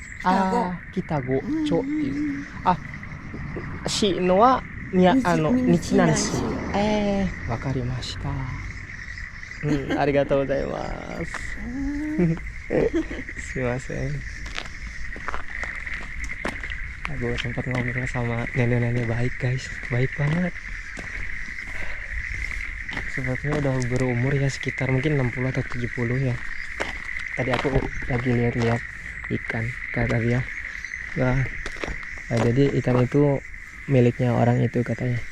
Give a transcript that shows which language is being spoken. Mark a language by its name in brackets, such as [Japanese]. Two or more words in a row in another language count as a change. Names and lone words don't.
[Japanese] 北郷町っていう。市のは日南市。わかりました。ありがとうございます。 [Indonesian] すいません。Gue sempat ngobrol sama nenek-nenek baik guys, baik banget. Sepertinya udah berumur ya, sekitar mungkin 60 atau 70 ya. Tadi aku lagi lihat-lihat ikan, kata dia. Nah, jadi ikan itu miliknya orang itu katanya.